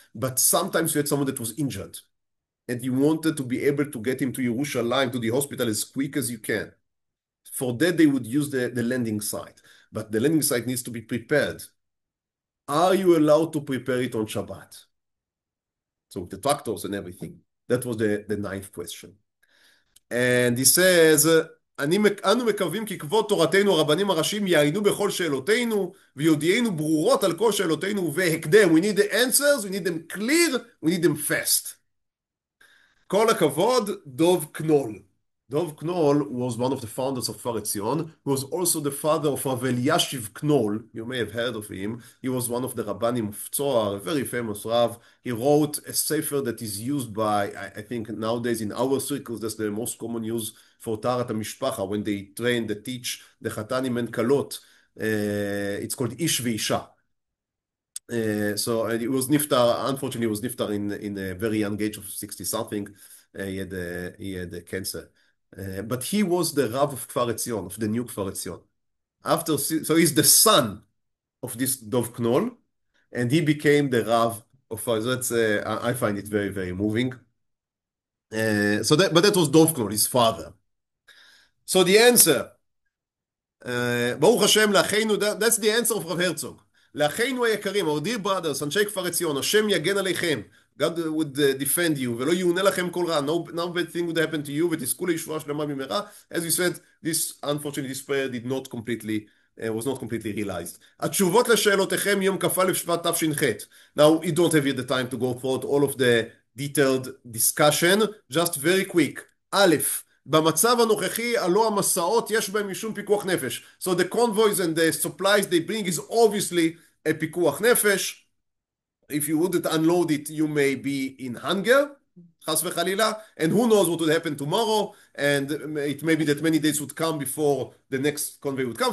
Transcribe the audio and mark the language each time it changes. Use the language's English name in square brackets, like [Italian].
[English] But sometimes you had someone that was injured, and you wanted to be able to get him to Jerusalem, to the hospital, as quick as you can. For that, they would use the landing site. But the landing site needs to be prepared. Are you allowed to prepare it on Shabbat? So with the tractors and everything. That was the ninth question. [Hebrew] And he says, אנו מקווים כי כבוד תורתנו הרבנים הראשיים יעיינו בכל שאלותינו ויודיענו ברורות על כל שאלותינו ובהקדם. [English] We need the answers, we need them clear, we need them fast. כל הכבוד, דוב קנול. Dov Knoll was one of the founders of Etzion, who was also the father of Rav Eliashiv Knoll. You may have heard of him. He was one of the Rabbanim of Tzohar, a very famous Rav. He wrote a sefer that is used by, I think nowadays in our circles, that's the most common use for Taharat HaMishpacha, when they train, they teach the Chatanim and Kalot. It's called Ish Veisha. So it was niftar, unfortunately, he was niftar in a very young age of 60-something. He had cancer. But he was the Rav of Kfar Etzion, of the new Kfar Etzion. So he's the son of this Dov Knoll, and he became the Rav of that's I find it very, very moving. But that was Dov Knoll, his father. So the answer, Baruch Hashem, that's the answer of Rav Herzog. [Hebrew] לאחינו היקרים, our dear brothers, אנשי כפר עציון, השם יגן עליכם. God would defend you, ולא יאונה לכם כל רע. [English] No bad thing would happen to you, ותזכו לישועה שלמה במהרה. As we said, unfortunately, this prayer was not completely realized. [Hebrew] התשובות לשאלותיכם יום כ"א שבט תש"ח. [English] Now, we don't have yet the time to go through all of the detailed discussion, just very quick. [Hebrew] א', במצב הנוכחי, הלא המסעות יש בהם משום פיקוח נפש. [English] So the convoys and the supplies they bring is obviously a פיקוח נפש. If you wouldn't unload it, you may be in hunger, חס וחלילה, and who knows what would happen tomorrow, and it may be that many days would come before the next convoy would come.